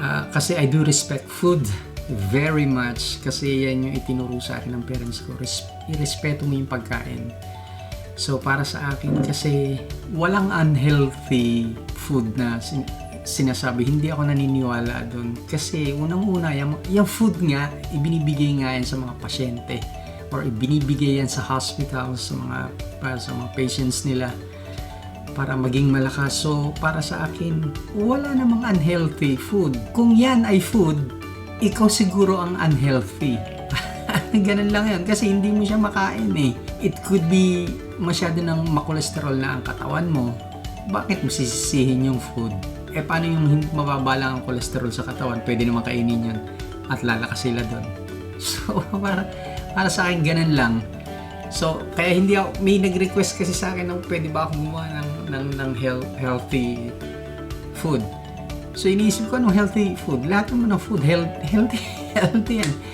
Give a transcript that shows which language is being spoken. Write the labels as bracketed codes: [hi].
[en] Kasi I do respect food very much. [tl] Kasi yan yung itinuro sa akin ng parents ko. Irespeto mo yung pagkain. So para sa akin kasi walang unhealthy food na sinasabi. Hindi ako naniniwala doon. Kasi unang-una, yung food nga, ibinibigay nga yan sa mga pasyente. Or ibinibigay yan sa hospital, sa mga patients nila para maging malakas. So para sa akin, wala namang unhealthy food. Kung yan ay food, ikaw siguro ang unhealthy. Ganun lang yan. Kasi hindi mo siya makain eh. [en] It could be [tl] masyado ng makolesterol na ang katawan mo. Bakit mo sisisihin yung food? Eh paano yung mababa lang ang kolesterol sa katawan? Pwede naman kainin yun at lalakas sila doon. So para sa akin ganun lang. So kaya hindi ako, may nag-request kasi sa akin na pwede ba ako gumawa ng healthy food. So iniisip ko anong healthy food? Lahat naman ng food healthy yan.